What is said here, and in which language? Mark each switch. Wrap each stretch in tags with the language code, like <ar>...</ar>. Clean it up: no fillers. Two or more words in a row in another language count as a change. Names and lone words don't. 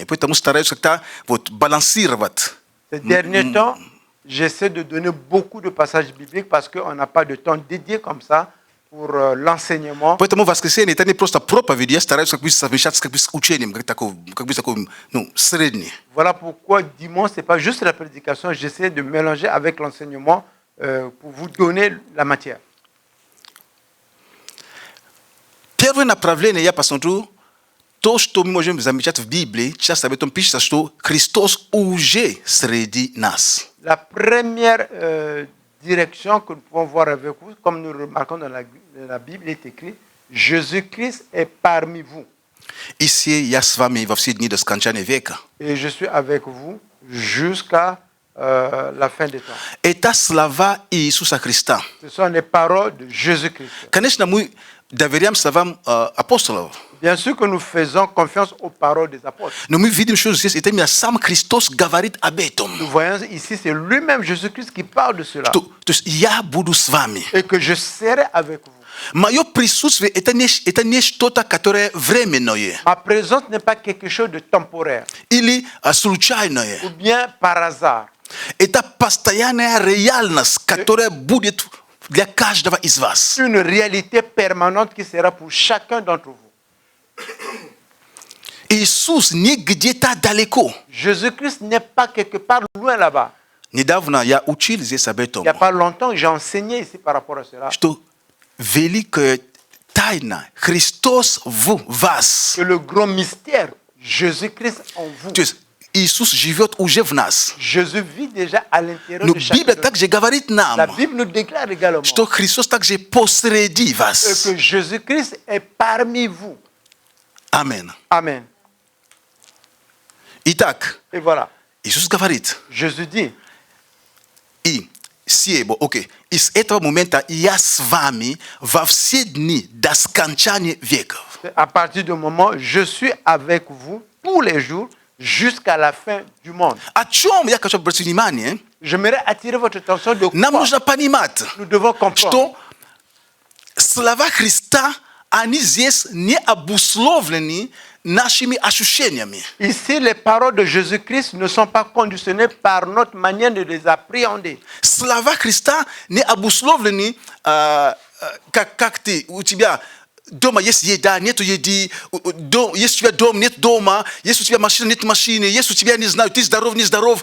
<ru>Поэтому стараюсь как-то вот балансировать.</ru> <fr>Ces derniers temps, j'essaie de donner beaucoup de passages bibliques parce qu'on n'a pas de temps dédié comme ça pour l'enseignement.</fr> <ru>Поэтому в воскресенье это не просто проповедь, я стараюсь как бы совмещаться как бы с учением, как бы такой, ну, средний.</ru> <fr>Voilà pourquoi dimanche, ce n'est pas juste la prédication, j'essaie de mélanger avec l'enseignement pour vous donner la matière.</fr> <ru>Первое направление я посмотрю, то, что мы можем замечать в Библии, часто об этом пишется, что Христос уже среди нас.</ru> <fr>La première direction que nous pouvons voir avec vous, comme nous remarquons dans la Bible, il est écrit, Jésus-Christ est parmi vous. Ici,</fr> <ru>я с вами во все дни до скончания века.</ru> <fr>Et je suis avec vous jusqu'à la fin des temps.</fr> <ru>Это слова Иисуса Христа.</ru> <fr>Ce sont les paroles de Jésus-Christ.</fr> <ru>Конечно, мы доверяем словам апостолов.</ru> <fr>Bien sûr que nous faisons confiance aux paroles des apôtres.</fr> <ru>Но мы видим, что здесь это именно сам Христос говорит об этом.</ru> <fr>Nous voyons ici, c'est lui-même Jésus-Christ qui parle de cela.</fr> <ru>То есть я буду с вами.</ru> <fr>Et que je serai avec vous.</fr> <ru>Мое присутствие это не что-то, которое временное.</ru> <fr>Ma présence n'est pas quelque chose de temporaire.</fr> <ru>Или случайное.</ru> <fr>Ou bien par hasard.</fr> <ru>Это постоянная реальность, которая будет для каждого из вас.</ru> <fr>Une réalité permanente qui sera pour chacun d'entre vous.</fr> <ru>Иисус не где-то далеко.</ru> <fr>Jésus-Christ n'est pas quelque part loin là-bas.</fr> <ru>Недавно я учил здесь об этом.</ru> <fr>Il n'y a pas longtemps que j'ai enseigné ici par rapport à cela.</fr> <ru>Что великая тайна Христос в вас.</ru> <fr>Que le grand mystère, Jésus-Christ en vous.</fr> <ru>То есть Иисус живет уже в нас.</ru> <fr>Jésus vit déjà à l'intérieur</fr> <ru>Но</ru> <fr>de chacun.</fr> <ru>Библия также говорит нам,</ru> <fr>La Bible nous déclare également</fr> <ru>что Христос также посреди вас.</ru> <fr>que Jésus-Christ est parmi vous.</fr> <ru>Амен.</ru> <fr>Amen.</fr> <ru>Итак,</ru> <fr>Et voilà,</fr> <ru>Иисус говорит,</ru> <fr>Jésus dit,</fr> <ru>и Сиебо, окей, и с этого момента я с вами во все дни до скончания веков.</ru> <fr>à partir du moment, je suis avec vous tous les jours jusqu'à la fin du monde.</fr> <ru>О чем я хочу обратить внимание?</ru> <fr>J'aimerais attirer votre attention de</fr> <ru>Нам</ru> <fr>quoi</fr> <ru>нужно понимать,</ru> <fr>nous devons comprendre.</fr> <ru>что слова Христа, они здесь не обусловлены нашими ощущениями.</ru> <fr>Ici, les paroles de Jésus-Christ ne sont pas conditionnées par notre manière de les appréhender.</fr> <ru>Слова Христа не обусловлены, как ты, у тебя дома есть еда, нету еды, если у тебя дом, нет дома, если у тебя машина, нет машины, если у тебя, не знаю, ты здоров, не здоров.</ru>